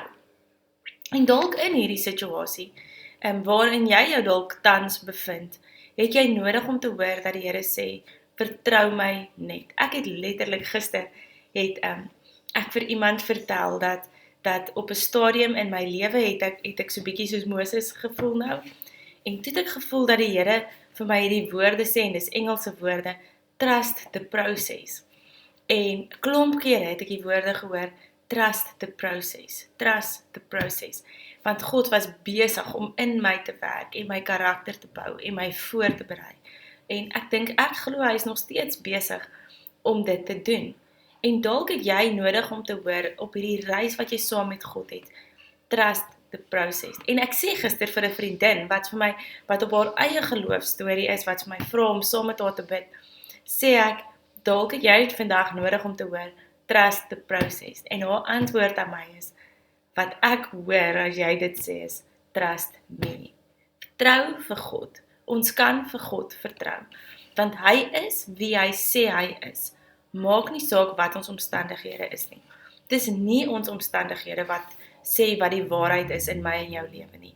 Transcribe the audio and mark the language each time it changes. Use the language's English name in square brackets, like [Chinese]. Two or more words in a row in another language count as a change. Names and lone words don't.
[Afrikaans] En dalk in hierdie situasie, waarin jy jou dalk tans bevind, het jy nodig om te hoor dat die Here sê, vertrou my net. Ek het letterlik gister, het ek vir iemand vertel, dat op 'n stadium in my lewe het ek so bietjie soos Moses gevoel nou, en toe het ek gevoel dat die Here vir my hierdie woorde sê, en dis Engelse woorde, [English] trust the process. [Afrikaans] En klomp kere het ek die woorde gehoor, [English] trust the process, [Afrikaans] want God was besig om in my te werk, en my karakter te bou, en my voor te berei, en ek glo hy is nog steeds besig om dit te doen, en dalk het jy nodig om te hoor, op hierdie reis wat jy saam met God het, [English] trust the process, [Afrikaans] en ek sê gister vir 'n vriendin, wat op haar eie geloofstorie is, wat vir my vra om saam met haar te bid, sê ek, dalk het jy vandag nodig om te hoor, [English] trust the process, [Afrikaans] en haar antwoord aan my is, wat ek hoor as jy dit sê is, [English] trust me. [Afrikaans] Vertrou vir God. Ons kan vir God vertrou, want hy is wie hy sê hy is. Maak nie saak wat ons omstandighede is nie. Dis nie ons omstandighede wat sê wat die waarheid is in my en jou lewe nie.